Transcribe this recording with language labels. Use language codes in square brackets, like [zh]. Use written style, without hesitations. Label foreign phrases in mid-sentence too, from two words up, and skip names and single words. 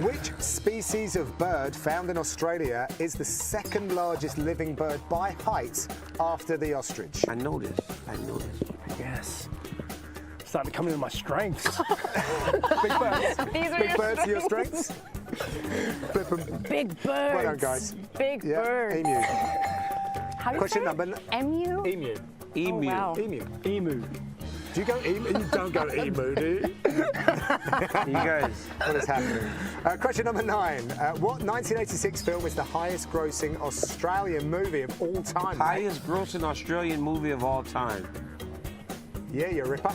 [en] Which species of bird found in Australia is the 2nd largest living bird by height after the ostrich? I know this. Yes. Starting to come into my strengths. Big birds. These are Big birds are your strengths? Flip 'em. Big birds. Well done, guys. Big Yeah, birds. emu. How do you Question say number it? Emu? Emu. Emu. Oh, wow. Emu. Emu. Do you go emu? You don't go emu, do you? You guys. What is happening? Question number 9. What 1986 film is the highest grossing Australian movie of all time? mate? Highest grossing Australian movie of all time. Yeah, you ripper.